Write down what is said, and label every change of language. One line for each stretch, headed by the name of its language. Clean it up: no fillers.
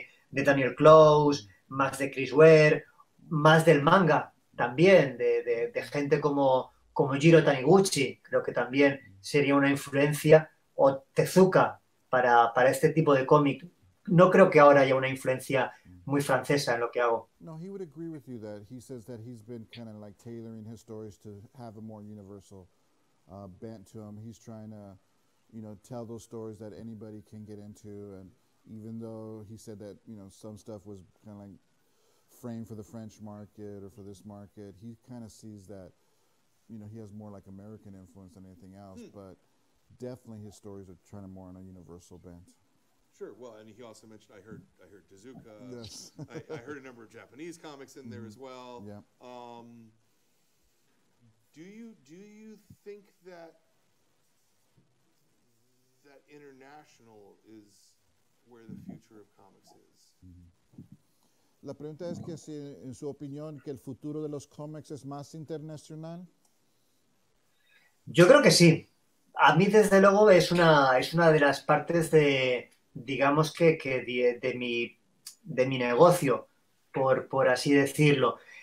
Spanish: de Daniel Close, más de Chris Ware, más del manga también, de gente como Jiro Taniguchi, creo que también sería una influencia, o Tezuka para este tipo de cómic. No creo que ahora haya una influencia muy francesa en lo que hago.
English: No, he would agree with you that he says that he's been kind of like tailoring his stories to have a more universal bent to them. He's trying to, you know, tell those stories that anybody can get into. And even though he said that, you know, some stuff was kind of like framed for the French market or for this market, he kind of sees that, you know, he has more like American influence than anything else. But definitely his stories are trying to more on a universal bent. Sure. Well, and he also mentioned I heard Tezuka. Yes. I heard a number of Japanese comics in there as well. Yeah. Do you think that international is where the future of comics is?
Spanish: La pregunta es que si, en su opinión, que el futuro de los cómics es más internacional. Yo creo que sí. A mí, desde luego, es una de las partes digamos que de mi negocio, por así decirlo.